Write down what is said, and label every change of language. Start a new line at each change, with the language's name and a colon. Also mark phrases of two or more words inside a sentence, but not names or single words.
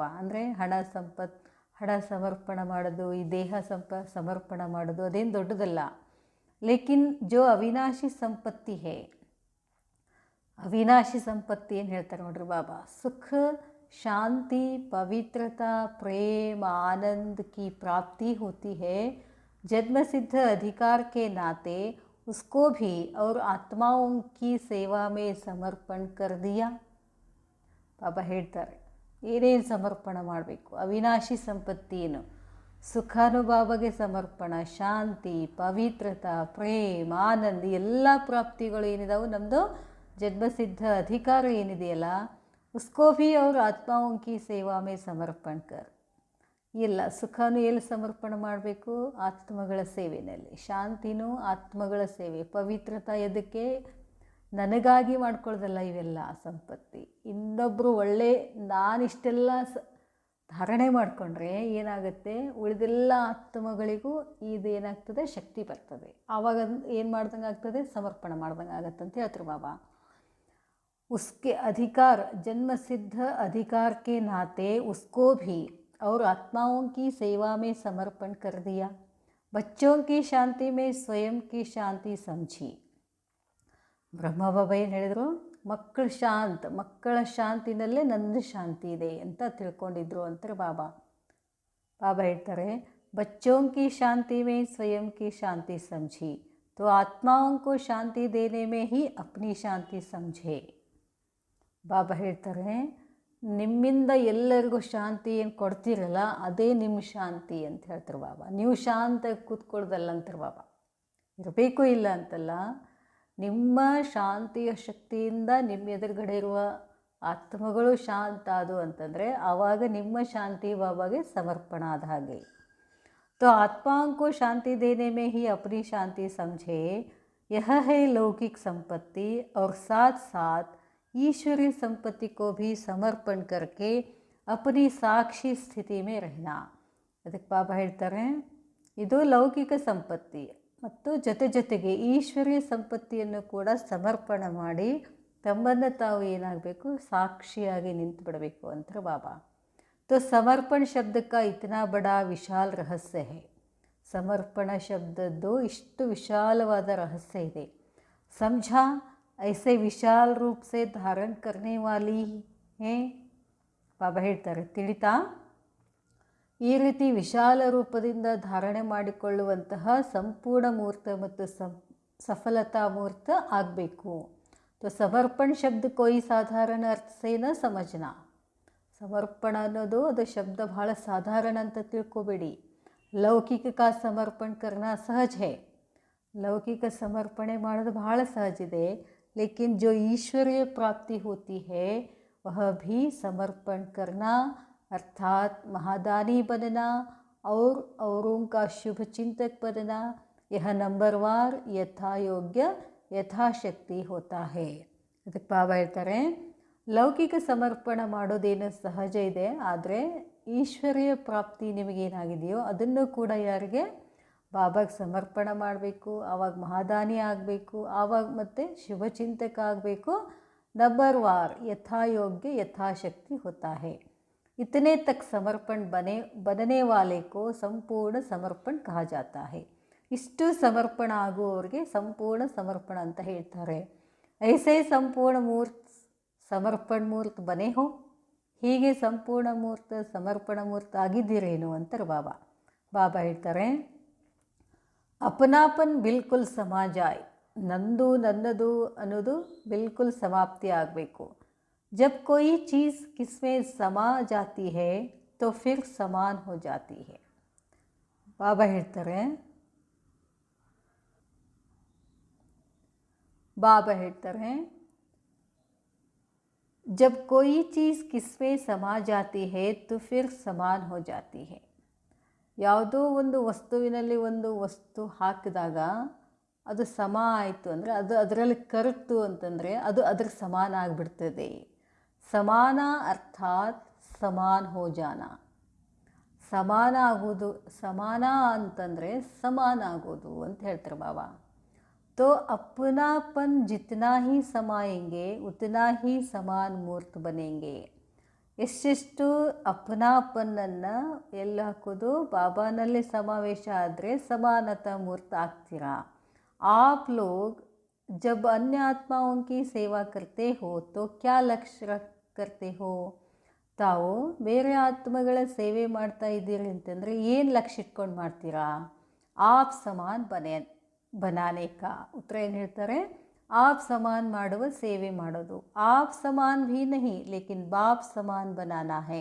Kannada: ಅಂದರೆ ಹಣ ಸಮರ್ಪಣ ಮಾಡೋದು, ಈ ದೇಹ ಸಮರ್ಪಣ ಮಾಡೋದು ಅದೇನು ದೊಡ್ಡದಲ್ಲ.
Hindi: लेकिन जो अविनाशी संपत्ति है,
Kannada: ಅವಿನಾಶಿ ಸಂಪತ್ತಿ ಏನು ಹೇಳ್ತಾರೆ ನೋಡ್ರಿ ಬಾಬಾ.
Hindi: सुख, शांति, पवित्रता, प्रेम, आनंद की प्राप्ति होती है. जन्मसिद्ध अधिकार के नाते उसको भी और आत्माओं की सेवा में समर्पण कर दिया.
Kannada: ಬಾಬಾ ಹೇಳ್ತಾರೆ ಏನೇನು ಸಮರ್ಪಣೆ ಮಾಡಬೇಕು. ಅವಿನಾಶಿ ಸಂಪತ್ತಿ ಏನು? ಸುಖಾನುಭಾವಗೆ ಸಮರ್ಪಣ, ಶಾಂತಿ, ಪವಿತ್ರತಾ, ಪ್ರೇಮ, ಆನಂದ, ಎಲ್ಲ ಪ್ರಾಪ್ತಿಗಳು ಏನಿದಾವೆ ನಮ್ಮದು ಜನ್ಮಸಿದ್ಧ ಅಧಿಕಾರ ಏನಿದೆಯಲ್ಲ,
Hindi: उसको भी और आत्माओं की सेवा में समर्पण कर.
Kannada: ಇಲ್ಲ, ಸುಖನೂ ಎಲ್ಲಿ ಸಮರ್ಪಣೆ ಮಾಡಬೇಕು? ಆತ್ಮಗಳ ಸೇವೆಯಲ್ಲಿ. ಶಾಂತಿನೂ ಆತ್ಮಗಳ ಸೇವೆ. ಪವಿತ್ರತಾ ಎದಕ್ಕೆ? ನನಗಾಗಿ ಮಾಡ್ಕೊಳ್ಳೋದಲ್ಲ ಇವೆಲ್ಲ ಸಂಪತ್ತಿ. ಇನ್ನೊಬ್ಬರು ಒಳ್ಳೆ ನಾನಿಷ್ಟೆಲ್ಲ ಧಾರಣೆ ಮಾಡಿಕೊಂಡ್ರೆ ಏನಾಗುತ್ತೆ? ಉಳಿದೆಲ್ಲ ಆತ್ಮಗಳಿಗೂ ಇದೇನಾಗ್ತದೆ? ಶಕ್ತಿ ಬರ್ತದೆ. ಆವಾಗ ಏನು ಮಾಡ್ದಂಗೆ ಆಗ್ತದೆ? ಸಮರ್ಪಣೆ ಮಾಡ್ದಂಗೆ ಆಗತ್ತೆ ಅಂತ ಹೇಳ್ತಾರೆ ಬಾಬಾ.
Hindi: उसके अधिकार, जन्म सिद्ध अधिकार के नाते उसको भी और आत्माओं की सेवा में समर्पण कर दिया. बच्चों की शांति में स्वयं की शांति समझी.
Kannada: ಬ್ರಹ್ಮ ಬಾಬಾ ಏನು ಹೇಳಿದರು? ಮಕ್ಕಳ ಶಾಂತಿನಲ್ಲೇ ನಂದು ಶಾಂತಿ ಇದೆ ಅಂತ ತಿಳ್ಕೊಂಡಿದ್ರು ಅಂತಾರೆ ಬಾಬಾ. ಬಾಬಾ ಹೇಳ್ತಾರೆ
Hindi: बच्चों की शांति में स्वयं की शांति समझी तो आत्माओं को शांति देने में ही अपनी शांति समझे.
Kannada: ಬಾಬಾ ಹೇಳ್ತಾರೆ ನಿಮ್ಮಿಂದ ಎಲ್ಲರಿಗೂ ಶಾಂತಿ ಏನು ಕೊಡ್ತೀರಲ್ಲ ಅದೇ ನಿಮ್ಮ ಶಾಂತಿ ಅಂತ ಹೇಳ್ತಾರೆ ಬಾಬಾ. ನೀವು ಶಾಂತ ಕೂತ್ಕೊಳ್ಳೋದಲ್ಲ ಅಂತಾರೆ ಬಾಬಾ. ಇರಬೇಕು ಇಲ್ಲ ಅಂತಲ್ಲ, ನಿಮ್ಮ ಶಾಂತಿಯ ಶಕ್ತಿಯಿಂದ ನಿಮ್ಮ ಎದುರುಗಡೆ ಇರುವ ಆತ್ಮಗಳು ಶಾಂತ ಆದವು ಅಂತಂದರೆ ಆವಾಗ ನಿಮ್ಮ ಶಾಂತಿ ಬಾಬಾಗೆ ಸಮರ್ಪಣ ಆದ ಹಾಗೆ.
Hindi: तो आत्माओं को शांति देने में ही अपनी शांति समझे. यह है लौकिक संपत्ति और साथ साथ ईश्वरीय संपत्ति को भी समर्पण करके अपनी साक्षी स्थिति में रहना.
Kannada: ಅದಕ್ಕೆ ಬಾಬಾ ಹೇಳ್ತಾರೆ ಇದು ಲೌಕಿಕ ಸಂಪತ್ತಿ ಮತ್ತು ಜೊತೆಗೆ ಈಶ್ವರೀಯ ಸಂಪತ್ತಿಯನ್ನು ಕೂಡ ಸಮರ್ಪಣೆ ಮಾಡಿ ತಮ್ಮನ್ನು ತಾವು ಏನಾಗಬೇಕು? ಸಾಕ್ಷಿಯಾಗಿ ನಿಂತು ಬಿಡಬೇಕು ಅಂತಾರೆ ಬಾಬಾ.
Hindi: तो समर्पण शब्द का इतना बड़ा विशाल रहस्य है.
Kannada: समर्पण शब्दದ್ದು ಇಷ್ಟು ವಿಶಾಲವಾದ ರಹಸ್ಯ ಇದೆ.
Hindi: समझा ऐसे विशाल रूप से धारण करने वाली है.
Kannada: ಬಾಬಾ ಹೇಳ್ತಾರೆ ತಿಳಿತಾ? ಈ ರೀತಿ ವಿಶಾಲ ರೂಪದಿಂದ ಧಾರಣೆ ಮಾಡಿಕೊಳ್ಳುವಂತಹ ಸಂಪೂರ್ಣ ಮೂರ್ತ ಮತ್ತು ಸಫಲತಾ ಮೂರ್ತ ಆಗಬೇಕು.
Hindi: तो समर्पण शब्द कोई साधारण अर्थ से न समझना.
Kannada: ಸಮರ್ಪಣ ಅನ್ನೋದು ಅದು ಶಬ್ದ ಭಾಳ ಸಾಧಾರಣ ಅಂತ ತಿಳ್ಕೊಬೇಡಿ.
Hindi: लौकिक का समर्पण करना सहज है.
Kannada: ಲೌಕಿಕ ಸಮರ್ಪಣೆ ಮಾಡೋದು ಭಾಳ ಸಹಜ ಇದೆ.
Hindi: लेकिन जो ईश्वरीय प्राप्ति होती है वह भी समर्पण करना अर्थात् महादानी बनना और औरों का शुभ चिंतक बनना यह नंबरवार यथायोग्य यथाशक्ति होता है.
Kannada: ಅದಕ್ಕೆ ಬಾಬಾ ಹೇಳ್ತಾರೆ ಲೌಕಿಕ ಸಮರ್ಪಣೆ ಮಾಡೋದೇನು ಸಹಜ ಇದೆ, ಆದರೆ ಈಶ್ವರೀಯ ಪ್ರಾಪ್ತಿ ನಿಮಗೇನಾಗಿದೆಯೋ ಅದನ್ನು ಕೂಡ ಯಾರಿಗೆ? ಬಾಬಾಗೆ ಸಮರ್ಪಣೆ ಮಾಡಬೇಕು. ಆವಾಗ ಮಹಾದಾನಿ ಆಗಬೇಕು, ಆವಾಗ ಮತ್ತೆ ಶುಭಚಿಂತಕ ಆಗಬೇಕು.
Hindi: नंबरवार यथायोग्य यथाशक्ति होता है. इतने तक समर्पण बनने वाले को संपूर्ण समर्पण कहा जाता है.
Kannada: ಇಷ್ಟು ಸಮರ್ಪಣ ಆಗುವವರಿಗೆ ಸಂಪೂರ್ಣ ಸಮರ್ಪಣ ಅಂತ ಹೇಳ್ತಾರೆ.
Hindi: ऐसे संपूर्ण मूर्त समर्पण मूर्त बने हो.
Kannada: ಹೀಗೆ ಸಂಪೂರ್ಣ ಮೂರ್ತ ಸಮರ್ಪಣ ಮೂರ್ತ ಆಗಿದ್ದೀರೇನು ಅಂತಾರೆ ಬಾಬಾ. ಬಾಬಾ ಹೇಳ್ತಾರೆ
Hindi: अपनापन बिल्कुल समा जाए.
Kannada: ನಂದು ನನ್ನದು ಅನ್ನೋದು ಬಿಲ್ಕುಲ್ ಸಮಾಪ್ತಿ ಆಗಬೇಕು.
Hindi: जब कोई चीज़ किसमें समा जाती है तो फिर समान हो जाती है.
Kannada: ಬಾಬಾ ಹೇಳ್ತಾರೆ
Hindi: जब कोई चीज़ किसमें समा जाती है तो फिर समान हो जाती है.
Kannada: ಯಾವುದೋ ಒಂದು ವಸ್ತುವಿನಲ್ಲಿ ಒಂದು ವಸ್ತು ಹಾಕಿದಾಗ ಅದು ಸಮ ಆಯಿತು ಅಂದರೆ ಅದು ಅದರಲ್ಲಿ ಕರಗ್ತು ಅಂತಂದರೆ ಅದು ಅದ್ರ ಸಮಾನ ಆಗಿಬಿಡ್ತದೆ.
Hindi: समान अर्थात् समान हो जाना.
Kannada: ಸಮಾನ ಆಗೋದು, ಸಮಾನ ಅಂತಂದರೆ ಸಮಾನ ಆಗೋದು ಅಂತ ಹೇಳ್ತಾರೆ ಬಾಬಾ.
Hindi: तो अपनापन जितना ही समाएंगे उतना ही समान मूर्त बनेंगे.
Kannada: ಎಷ್ಟೆಷ್ಟು ಅಪನಾಪನನ್ನು ಎಲ್ಲ ಹಾಕೋದು ಬಾಬಾನಲ್ಲಿ ಸಮಾವೇಶ ಆದರೆ ಸಮಾನತಾ ಮೂರ್ತ ಆಗ್ತೀರಾ.
Hindi: आप लोग जब अन्य आत्माओं की सेवा करते हो तो क्या लक्ष्य रख करते हो.
Kannada: ತಾವು ಬೇರೆ ಆತ್ಮಗಳ ಸೇವೆ ಮಾಡ್ತಾ ಇದ್ದೀರಿ ಅಂತಂದರೆ ಏನು ಲಕ್ಷ್ಯ ಇಟ್ಕೊಂಡು ಮಾಡ್ತೀರಾ?
Hindi: आप समान बनाने का.
Kannada: ಉತ್ತರ ಏನು ಹೇಳ್ತಾರೆ?
Hindi: आप समान
Kannada: ಮಾಡುವ ಸೇವೆ ಮಾಡೋದು.
Hindi: आप समान भी नहीं लेकिन बाप समान बनाना है.